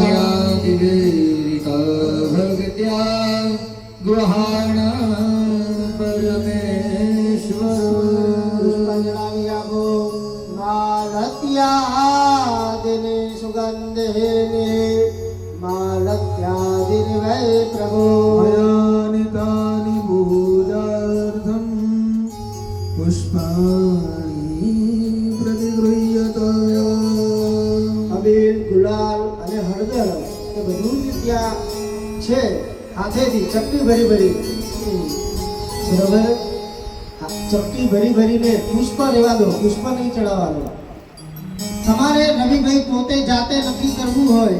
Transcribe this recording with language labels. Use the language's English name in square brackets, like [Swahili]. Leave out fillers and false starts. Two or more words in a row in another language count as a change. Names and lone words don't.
[Sanskrit] ભક્ત્યા ગૃહાણ પરમેશ્વર [Gujarati] પુષ્પાંજલિ આપો. [Sanskrit] માલત્યાદિને સુગંધેને માલત્યાદિને વૈ પ્રભો. मयानि तानि पूजार्थं पुष्पाणि प्रतिगृह्यता. [Gujarati] અબીલ, ગુલાલ અને હળદર એ બધું જ ત્યાં છે. હાથેથી ચપટી ભરી ભરી બરોબર. ચપટી ભરી ભરીને પુષ્પ લેવા દો. પુષ્પ નહીં ચડાવવાનો. તમારે રવિભાઈ પોતે જાતે નક્કી કરવું હોય.